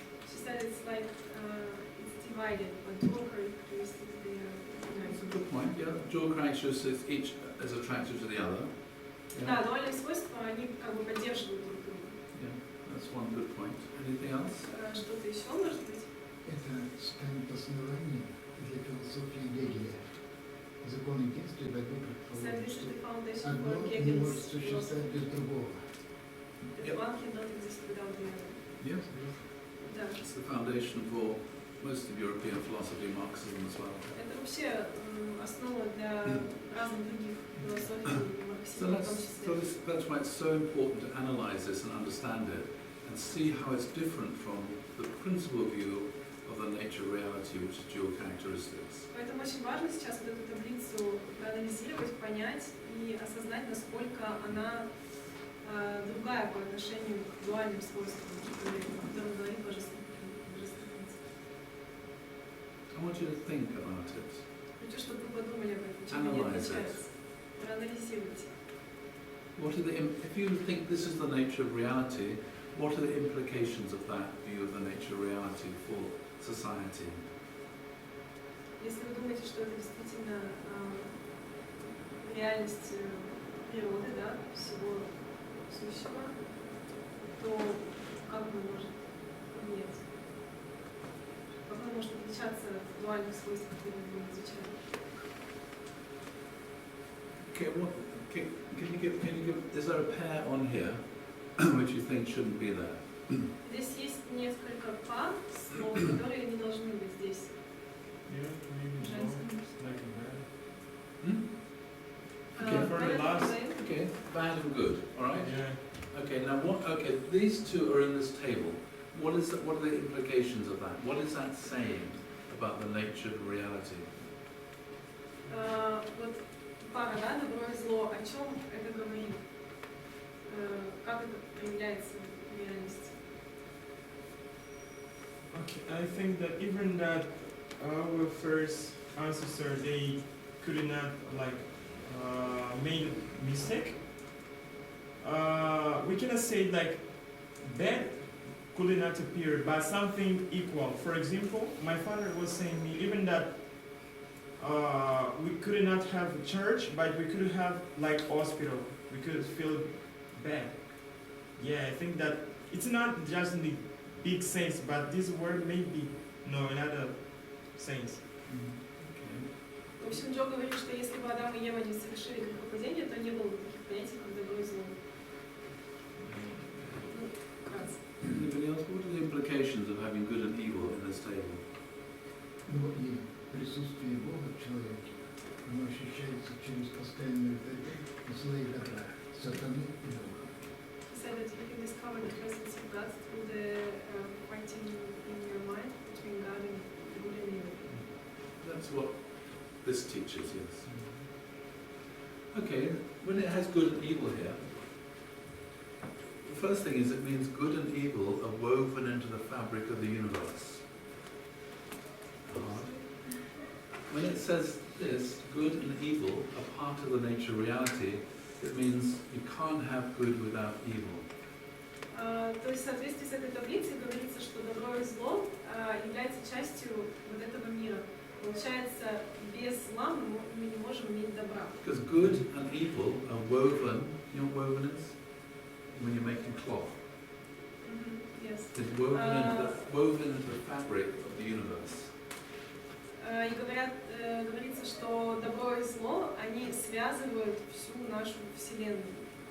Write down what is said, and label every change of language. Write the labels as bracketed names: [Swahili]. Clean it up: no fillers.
[English] She said it's like it's divided, but dual characteristics they are That's a united. good point, yeah. Dual characteristics, each is attracted to the other. [Russian] Да, дуальные свойства, они как бы поддерживают друг друга. [English] Yeah, that's one good point. Anything else? [Russian] Что-то еще может быть? Это станет основанием для философии Гегеля. Законы действия дадут предположить, [English] This is the [Russian] что [English] foundation [Russian] одно [English] for [Russian] не [English] Hegel's [Russian] может существовать без другого. [English] The one cannot exist without the other. Yes. [Russian] Да. [English] It's the foundation for most of European philosophy, Marxism as well. [Russian] Это вообще основа для разных других философий, [English] So [Russian] марксизма в том числе. [English] that's why it's so important to analyze this and understand it, and and see how it's different from the principal view of the nature reality, which is dual characteristics. [Russian] Поэтому очень важно сейчас вот эту таблицу проанализировать, понять и осознать, насколько она другая по отношению к дуальным свойствам, о которых говорит божественный принцип. [English] I want you to think about it. [Russian] Хочу, чтобы вы подумали об этом, чем они отличаются. Проанализируйте. [English] What are the, if you think this is the nature of reality, what are the implications of that view of the nature of reality for society? [Russian] Если вы думаете, что это действительно реальность природы, да, всего сущего, то как она может меняться? Как она может отличаться от дуальных свойств, которые мы изучали? [English] Okay, what, can you give, is there a pair on here which you think shouldn't be there? [Russian] Здесь есть несколько пар слов, которые не должны быть здесь. [English] Yeah, maybe so. Like a Hmm? Okay, for the last- Okay, bad and good, alright? Yeah. Okay, now what, okay, these two are in this table. What is what are the implications of that? What is that saying about the nature of reality? [Russian] Вот пара, да, добро и зло, о чем это говорит? Как это проявляется в реальности? [English] Okay, I think that even that our first ancestor, they could not like made mistake. We cannot say like bad could not appear, but something equal. For example, my father was saying me even that we could not have church, but we could have like hospital. We could feel bad. Yeah, I think that it's not just in the big sense, but this word may be no another sense. [Russian] В общем, Джо говорит, что если бы Адам и Ева не совершили грехопадение, то не было бы таких понятий, как добро и зло. Ну, вкратце. [English] Anybody else? What are the implications of having good and evil in this table? [Russian] Ну и присутствие Бога в человеке, оно ощущается через постоянную борьбу зла и добра, сатаны и Бога. [English] He said that you can discover the presence of God through the fighting in your mind between God and good and evil. That's what this teaches, yes. Okay, when it has good and evil here, the first thing is it means good and evil are woven into the fabric of the universe. When it says this, good and evil are part of the nature of reality, it means you can't have good without evil. [Russian] То есть в соответствии с этой таблицей говорится, что добро и зло является частью вот этого мира. Получается, без зла мы не можем иметь добра. [English] Because good and evil are woven, you know what woven is? When you're making cloth. Yes. It's woven into the fabric of the universe. [Russian] И говорится, что добро и зло, они связывают всю нашу Вселенную.